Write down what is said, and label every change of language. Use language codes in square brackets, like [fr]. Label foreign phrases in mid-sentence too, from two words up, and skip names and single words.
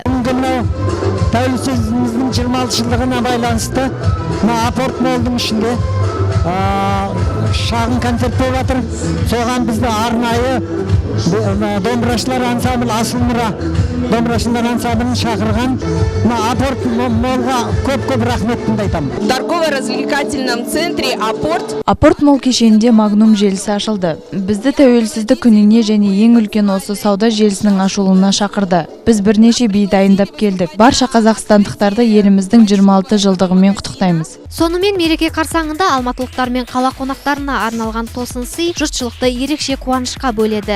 [kk] Тәуелсіздігіміздің 26 жылдығына байланысты апорт молдың ішінде шағын концерт болып жатыр. Соған бізді арнайы домбырашылар ансамблі Асылмұра домбырашылар ансамблін шақырған. Апорт молға көп рахметімді айтамын. [ru] В торгово-развлекательном центре [kk] Апорт мол кешенінде Магнум желісі ашылды. Бізді тәуелсіздік күніне және ең үлкен осы сауда желісінің ашылуына шақырды. Біз бірнеше би дайындап келдік. Барша қазақстандықтарды еліміздің 26 жылдығымен құттықтаймыз. Сонымен мереке қарсаңында алматылықтар мен қала қонақтарына арналған тосын сый жұртшылықты ерекше қуанышқа бөледі.